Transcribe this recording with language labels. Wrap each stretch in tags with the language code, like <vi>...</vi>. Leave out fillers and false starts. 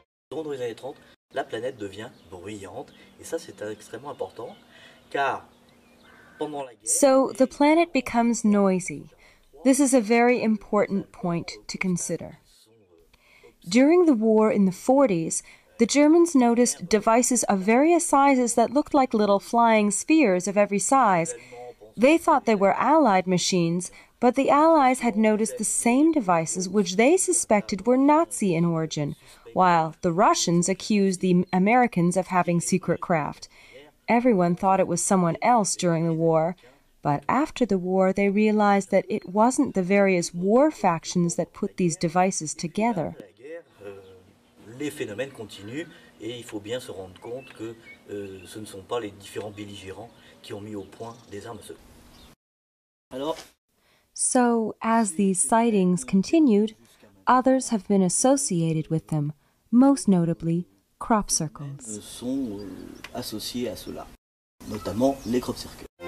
<fr>Dans les années 30, la planète devient bruyante, et ça c'est extrêmement important, car pendant la guerre...</fr> <en>So the planet becomes noisy. This is a very important point to consider. During the war in the 40s, the Germans noticed devices of various sizes that looked like little flying spheres of every size. They thought they were Allied machines, but the Allies had noticed the same devices which they suspected were Nazi in origin, while the Russians accused the Americans of having secret craft. Everyone thought it was someone else during the war, but after the war they realized that it wasn't the various war factions that put these devices together.</en> <fr>Les phénomènes continuent et il faut bien se rendre compte que ce ne sont pas les différents belligérants qui ont mis au point des armes secrètes. Alors,</fr> <en>so, as these sightings continued, others have been associated with them, most notably crop circles.</en> <fr>Sont associés à cela, notamment les crop circles.</fr>